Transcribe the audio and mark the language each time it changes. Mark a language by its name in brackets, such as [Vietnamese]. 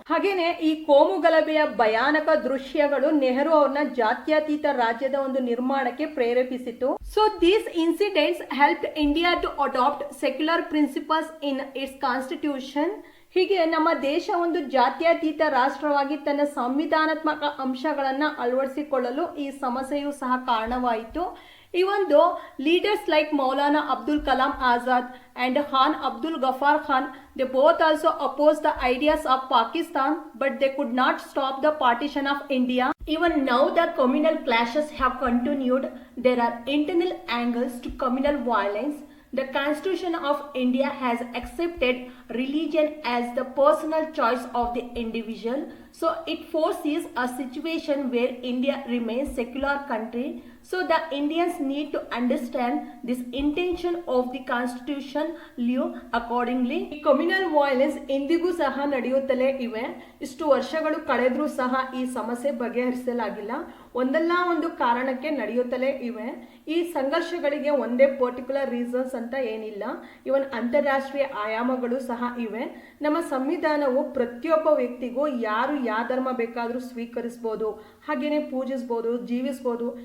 [Kannada] ಹಾಗೇನೆ ಈ ಕೋಮು ಗಲಭೆಯ ಭಯಾನಕ ದೃಶ್ಯಗಳು ನೆಹರು ಅವ್ರನ್ನ ಜಾತ್ಯತೀತ ರಾಜ್ಯದ ಒಂದು ನಿರ್ಮಾಣಕ್ಕೆ ಪ್ರೇರೇಪಿಸಿತು. [English] So these incidents help India to adopt secular principles in its constitution. [Kannada] ಹೀಗೆ ನಮ್ಮ ದೇಶ ಒಂದು ಜಾತ್ಯತೀತ ರಾಷ್ಟ್ರವಾಗಿ ತನ್ನ ಸಂವಿಧಾನಾತ್ಮಕ ಅಂಶಗಳನ್ನ ಅಳವಡಿಸಿಕೊಳ್ಳಲು ಈ ಸಮಸ್ಯೆಯು ಸಹ ಕಾರಣವಾಯಿತು. [English] Even though leaders like Maulana Abdul Kalam Azad and Khan Abdul Ghaffar Khan, they both also opposed the ideas of Pakistan, but they could not stop the partition of India. Even now the communal clashes have continued. There are internal angles to communal violence. The Constitution of India has accepted religion as the personal choice of the individual. So it foresees a situation where India remains secular country. So the Indians need to understand this intention of the Constitution live accordingly. [Kannada] Communal violence ಇಂದಿಗೂ ಸಹ ನಡೆಯುತ್ತಲೇ ಇವೆ. ಇಷ್ಟು ವರ್ಷಗಳು ಕಳೆದ್ರೂ ಸಹ ಈ ಸಮಸ್ಯೆ ಬಗೆಹರಿಸಲಾಗಿಲ್ಲ. ಒಂದಲ್ಲ ಒಂದು ಕಾರಣಕ್ಕೆ ನಡೆಯುತ್ತಲೇ ಇವೆ. ಈ ಸಂಘರ್ಷಗಳಿಗೆ ಒಂದೇ [English] particular reasons [Kannada] ಅಂತ ಏನಿಲ್ಲ. ಇವನ್ ಅಂತಾರಾಷ್ಟ್ರೀಯ ಆಯಾಮಗಳು ಸಹ ಇವೆ. ನಮ್ಮ ಸಂವಿಧಾನವು ಪ್ರತಿಯೊಬ್ಬ ವ್ಯಕ್ತಿಗೂ ಯಾರು ಯಾವ ಧರ್ಮ ಬೇಕಾದರೂ ಸ್ವೀಕರಿಸಬಹುದು, ಹಾಗೇನೆ ಪೂಜಿಸಬಹುದು, ಜೀವಿಸಬಹುದು.